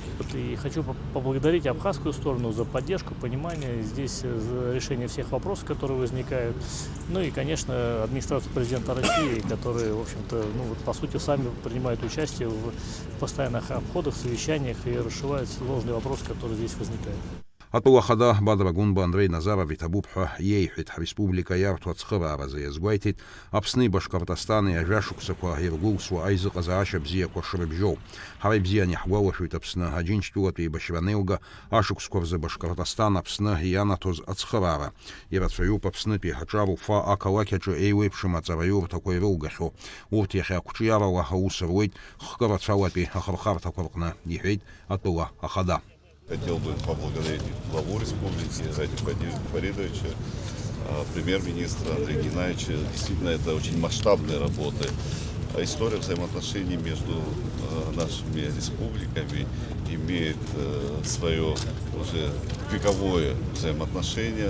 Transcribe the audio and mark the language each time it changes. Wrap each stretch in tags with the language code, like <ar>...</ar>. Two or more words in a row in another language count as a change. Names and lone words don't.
<ru>И хочу поблагодарить абхазскую сторону за поддержку, понимание здесь, за решение всех вопросов, которые возникают. Ну и, конечно, администрацию президента России, которые, в общем-то, по сути, сами принимают участие в постоянных обходах, совещаниях и расшивают сложные вопросы, которые здесь возникают.</ru> <ab>Атәыла ахада Бадра Гунба Андрей Назаров иҭабуп ҳәа иеиҳәеит ҳреспублика иарҭо ацхырааразы иазгәеиҭеит Аԥсни Башқұртстани ажәашықәсақәа иргәылсуа аизыҟазаашьа бзиақәа шрыбжьоу. Ҳара ибзианы иаҳгәалашәоит Аԥсны Аџьынџьтәылатәи еибашьраанеилга ашықәсқәа рзы Башқұртстан Аԥсны ианаҭоз ацхыраара. Ирацәаҩуп Аԥснытәи ҳаҿаруфа ақалақь аҿы еиуеиԥшым аҵараиурҭақәа ирылгахьоу. Урҭ иахьа ақәҿиарала аус руеит хкы рацәалатәи ахырхарҭақәа рҟны, иҳәеит атәыла ахада.</ab> <ru>Хотел бы поблагодарить главу республики Радия Фаридовича, премьер-министра Андрея Геннадьевича. Действительно, это очень масштабные работы. История взаимоотношений между нашими республиками имеет свое уже вековое взаимоотношение.</ru>